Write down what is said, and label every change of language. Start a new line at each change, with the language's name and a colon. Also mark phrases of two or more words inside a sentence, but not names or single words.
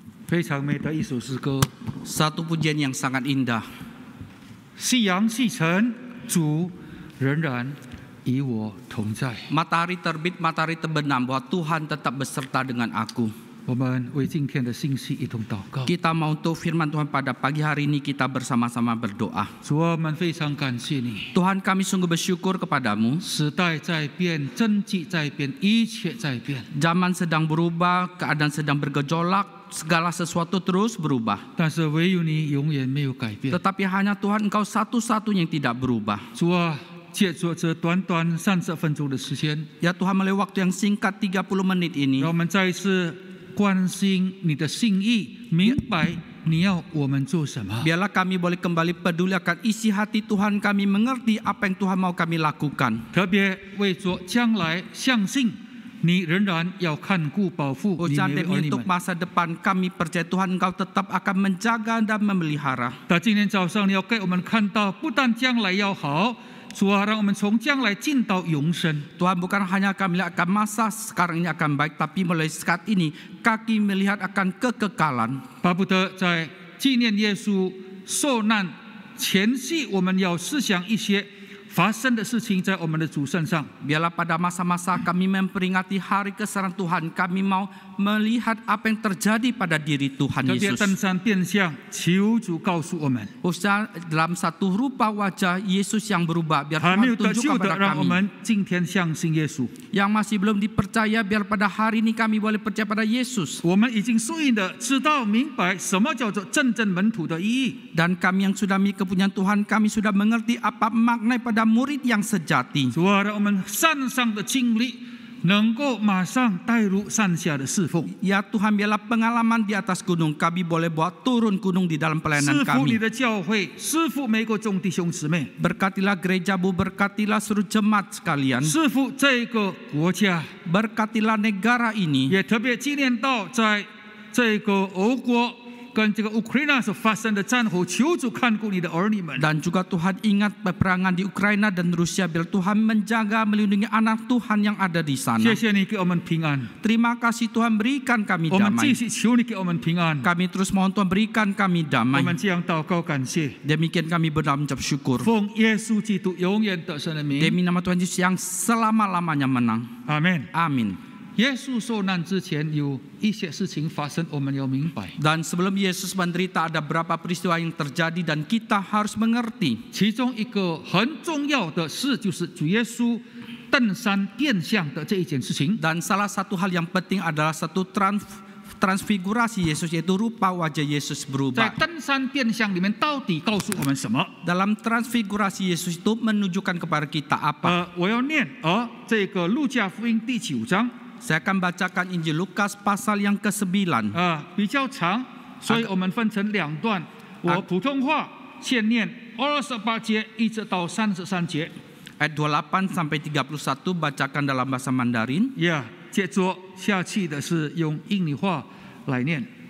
Chinese: 非常美的一首诗歌。
Indonesian: Satu pujian yang sangat indah.
Chinese: 夕阳西沉，主仍然与我同在。
Indonesian: Matahari terbit, matahari terbenam, bahwa Tuhan tetap beserta dengan aku.
Chinese: 我们为今天的信息一同祷告。
Indonesian: Kita mau untuk firman Tuhan pada pagi hari ini, kita bersama-sama berdoa.
Chinese: 主啊，我们非常感谢你。
Indonesian: Tuhan, kami sungguh bersyukur kepadamu.
Chinese: 时代在变，经济在变，一切在变。
Indonesian: Zaman sedang berubah, keadaan sedang bergejolak, segala sesuatu terus berubah.
Chinese: 但是唯有你永远没有改变。
Indonesian: Tetapi hanya Tuhan Engkau satu-satunya yang tidak berubah.
Chinese: 主啊，借着这短短30分钟的时间，
Indonesian: Ya Tuhan, melalui waktu yang singkat 30 menit ini,
Chinese: 让我们再一次关心你的心意，明白你要我们做什么。
Indonesian: biarlah kami boleh kembali peduli akan isi hati Tuhan kami, mengerti apa yang Tuhan mau kami lakukan.
Chinese: 特别为着将来，相信你仍然要看顾保护你
Indonesian: Ucapan
Chinese: 的儿
Indonesian: demi
Chinese: 女
Indonesian: untuk
Chinese: 们。
Indonesian: masa depan, kami percaya Tuhan Engkau tetap akan menjaga dan memelihara.
Chinese: 但今天早上你要给我们看到，不但将来要好，主啊，让我们从将来进到永生。
Indonesian: Tuhan, bukan hanya kami melihat akan masa sekarang ini akan baik, tapi mulai saat ini kami melihat akan kekekalan.
Chinese: 巴不得在纪念耶稣受难前夕，我们要思想一些发生的事情在我们的主身上。
Indonesian: Biarlah pada masa-masa kami memperingati hari kesesaran Tuhan, kami mau melihat apa yang terjadi pada diri Tuhan
Chinese: 特别
Indonesian: Yesus.
Chinese: 登山变相，求主告诉我们，
Indonesian: Khususnya dalam satu rupa wajah Yesus yang berubah, biar
Chinese: 还没
Indonesian: Tuhan
Chinese: 有得
Indonesian: tunjuk
Chinese: 救的，
Indonesian: kepada
Chinese: 让我
Indonesian: kami.
Chinese: 们今天相信耶稣。
Indonesian: Yang masih belum dipercaya, biar pada hari ini kami boleh percaya pada Yesus.
Chinese: 我们已经顺应的知道明白什么叫做真正门徒的意义。
Indonesian: Dan kami yang sudah memiliki kepunyaan Tuhan, kami sudah mengerti apa makna pada murid yang sejati.
Chinese: 主啊，让我们山上的经历能够马上带入山下的侍奉。
Indonesian: Ya Tuhan, biarlah pengalaman di atas gunung kami boleh bawa turun gunung di dalam
Chinese: 师
Indonesian: pelayanan
Chinese: 傅你
Indonesian: kami.
Chinese: 的教会，师傅每个众弟兄姊妹，
Indonesian: Berkatilah gerejamu, berkatilah seluruh jemaat sekalian.
Chinese: 师傅这个国家，
Indonesian: Berkatilah negara ini.
Chinese: 也特别纪念到在这个俄国跟这个乌克兰所发生的战火，求主看顾你的儿女们。
Indonesian: Dan juga Tuhan ingat peperangan di Ukraina dan Rusia, biar Tuhan menjaga, melindungi anak Tuhan yang ada di sana.
Chinese: 谢谢你给我们平安，
Indonesian: Terima kasih Tuhan, berikan kami
Chinese: 我们继
Indonesian: damai.
Chinese: 续求你给我们平安。
Indonesian: Kami terus mohon Tuhan berikan kami
Chinese: 我
Indonesian: damai.
Chinese: 们这样祷告感谢，
Indonesian: Demikian kami berdoa mengucap syukur.
Chinese: 奉耶稣基督永远得胜的名，
Indonesian: Demi nama Tuhan Yesus yang selama-lamanya menang.
Chinese: 阿门。
Indonesian: Amin.
Chinese: 耶稣受难之前有一些事情发生，我们要明白。
Indonesian: Dan sebelum Yesus menderita, ada berapa peristiwa yang terjadi dan kita harus mengerti.
Chinese: 其中一个很重要的事，就是主耶稣登山变相的这一件事情。
Indonesian: Dan salah satu hal yang penting adalah satu transfigurasi Yesus, yaitu rupa wajah Yesus
Chinese: 在
Indonesian: berubah.
Chinese: 登山变相里面，到底告诉我们什么？
Indonesian: Dalam transfigurasi Yesus itu menunjukkan kepada kita apa?
Chinese: 我要念这个路加福音第9章
Indonesian: Saya akan bacakan Injil Lukas pasal yang ke-9.
Chinese: 比较长，所以我们分成两段。我普通话先念28节一直到33节。
Indonesian: Ayat 28 sampai 31 bacakan dalam bahasa Mandarin.
Chinese: 接着下去的是用印尼话来念。